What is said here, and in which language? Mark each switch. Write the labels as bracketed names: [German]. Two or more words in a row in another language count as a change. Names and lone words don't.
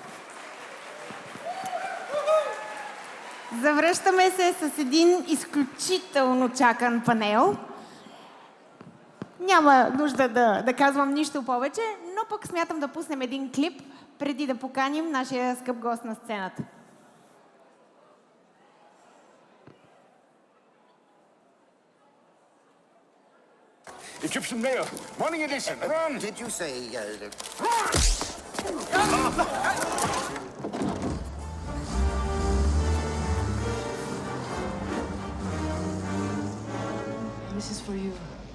[Bulgarian] Завръщаме се с един изключително чакан панел. Няма нужда да казвам нищо повече, но пък смятам да пуснем един клип, преди да поканим нашия скъп гост на сцената. [English] Egyptian mayor, morning edition, run! Did you say... This is for you.